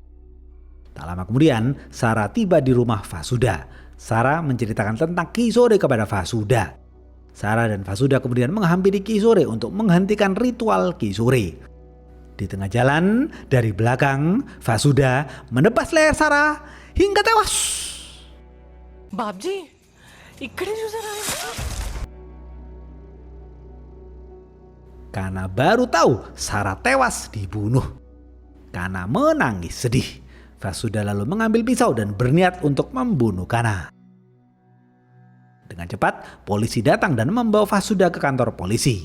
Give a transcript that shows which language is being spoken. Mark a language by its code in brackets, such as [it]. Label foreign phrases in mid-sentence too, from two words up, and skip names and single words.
[id] Tak lama kemudian, Sarah tiba di rumah Fasuda. Sarah menceritakan tentang Ki Sore kepada Fasuda. Sarah dan Fasuda kemudian menghampiri Ki Sore untuk menghentikan ritual Ki Sore. Di tengah jalan, dari belakang, Fasuda menebas leher Sarah hingga tewas. [te] బాబ్జీ ఇక్కడే చూసారా [id] Kana baru tahu Sarah tewas dibunuh. Kana menangis sedih. Fasuda lalu mengambil pisau dan berniat untuk membunuh Kana. Dengan cepat, polisi datang dan membawa Fasuda ke kantor polisi.